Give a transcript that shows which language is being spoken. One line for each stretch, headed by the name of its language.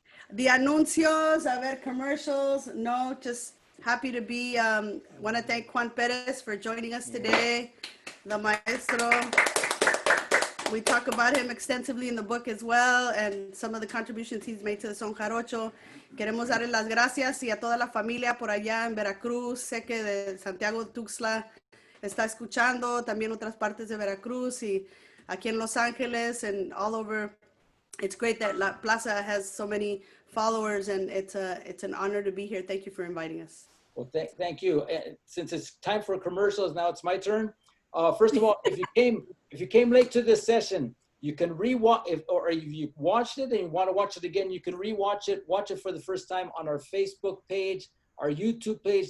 English: The
Spanish: anuncios, a ver,
English: commercials. No, just happy to be. Want to thank Juan Perez for joining us today, the maestro. We talk about him extensively in the book as well, and some of the contributions he's made to the son jarocho.
Spanish: Queremos darle las gracias y a toda la familia por allá en Veracruz. Sé que de Santiago Tuxtla está escuchando, también otras partes de Veracruz y aquí en Los Ángeles
English: and all over. It's great that La Plaza has so many followers, and it's an honor to be here. Thank you for inviting us. Well, thank you. Since it's time for commercials, now it's my turn. First of all, if you came late to this session, you can rewatch if you watched it and you want to watch it again, you can rewatch it, watch it for the first time on our Facebook page, our YouTube page.